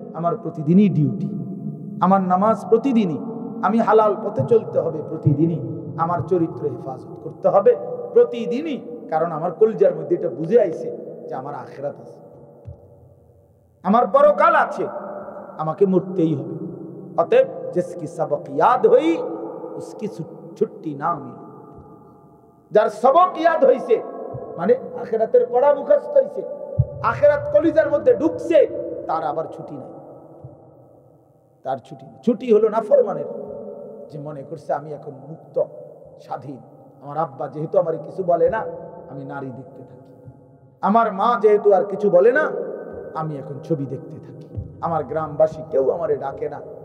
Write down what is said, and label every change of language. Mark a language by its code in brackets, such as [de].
[bn] আমার প্রতিদিনই ডিউটি, আমার নামাজ প্রতিদিনই, আমি হালাল পথে চলতে হবে প্রতিদিনই, আমার চরিত্র হেফাজত করতে হবে প্রতিদিনই, কারণ আমার কলিজার মধ্যে এটা বুঝে আইছে যে আমার আখিরাত আছে, আমার পরকাল আছে, আমাকে মরতেই হবে। অতএব [hi] जिसकी सबक याद हुई उसकी छुट्टी ना मिली। [bn] যার সবক ইয়াদ হইছে, মানে আখিরাতের পড়া মুখস্থ হইছে, আখিরাত কলিজার মধ্যে ঢুকছে, তার আবার ছুটি নাই, তার ছুটি নেই। ছুটি হলো নাফরমানের, যে মনে করছে আমি এখন মুক্ত স্বাধীন, আমার আব্বা যেহেতু আমার কিছু বলে না, আমি নারী দেখতে থাকি, আমার মা যেহেতু আর কিছু বলে না, আমি এখন ছবি দেখতে থাকি, আমার গ্রামবাসী কেউ আমারে ডাকে না।